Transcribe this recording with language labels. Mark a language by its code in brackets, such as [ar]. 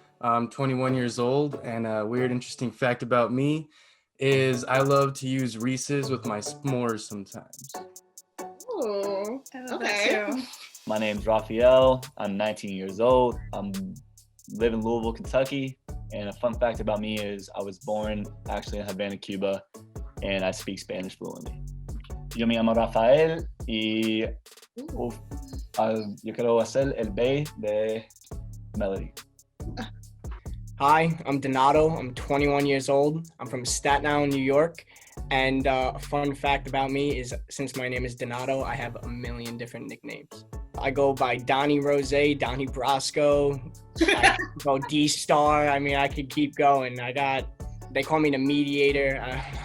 [en] I'm 21 years old, and a weird, interesting fact about me is I love to use Reese's with my s'mores sometimes. Ooh, okay. My name's Raphael. I'm 19 years old. I live in Louisville, Kentucky. And a fun fact about me is I was born actually in Havana, Cuba, and I speak Spanish fluently. [es] Yo me llamo Rafael y yo quiero hacer el bae de Melody. [en] Hi, I'm Donato. I'm 21 years old. I'm from Staten Island, New York. And a fun fact about me is since my name is Donato, I have a million different nicknames. I go by Donnie Rose, Donnie Brasco, I go D-Star. I mean, I could keep going. They call me the mediator.